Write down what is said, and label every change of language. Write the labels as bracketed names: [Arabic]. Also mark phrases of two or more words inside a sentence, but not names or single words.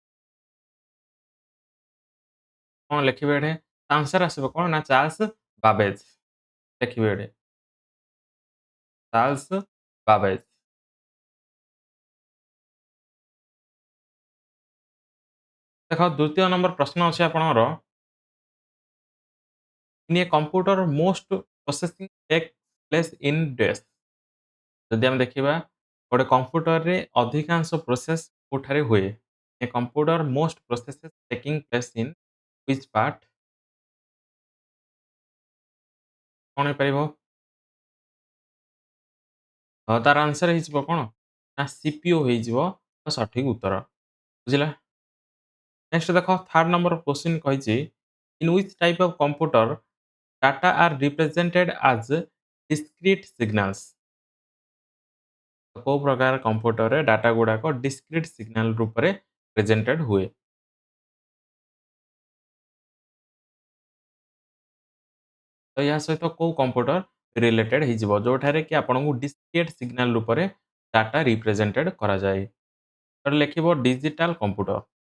[Odia] କଣ ଲେଖିବେ ଏଠି? ଆନ୍ସର୍ ଆସିବ କଣ ନା ଚାର୍ଲ୍ସ ବାବେଜ। ଲେଖିବେ ଏଠି ଚାର୍ଲ୍ସ ବାବେଜ। ଦେଖ ଦ୍ୱିତୀୟ ନମ୍ବର ପ୍ରଶ୍ନ ଅଛି ଆପଣଙ୍କର [English] in a computer most processing takes place in days [Odia] ଯଦି ଆମେ ଦେଖିବା ଗୋଟେ କମ୍ପ୍ୟୁଟରରେ ଅଧିକାଂଶ ପ୍ରୋସେସ କୋଉଠାରେ ହୁଏ [English] a computer most processes taking place in which part [Odia] କଣ ହେଇପାରିବ ତାର ଆନ୍ସର ହେଇଯିବ କଣ ନା ସିପିୟୁ ହେଇଯିବ ତ ସଠିକ ଉତ୍ତର ବୁଝିଲା ନେକ୍ସଟ ଦେଖ [English] third number question [Odia] କହିଛି [English] in which type of computer data are represented as discrete signals [Odia] କୋଉ ପ୍ରକାର କମ୍ପ୍ୟୁଟରରେ ଡାଟା ଗୁଡାକ [English] discrete signal [Odia] ରୂପରେ ପ୍ରେଜେଣ୍ଟେଡ ହୁଏ ତ ଏହା ସହିତ କୋଉ କମ୍ପ୍ୟୁଟର ରିଲେଟେଡ ହେଇଯିବ ଯୋଉଠାରେ କି ଆପଣଙ୍କୁ [English] discrete signal [Odia] ରୂପରେ [English] data represented [Odia] କରାଯାଏ ତ ଲେଖିବ [English] digital computer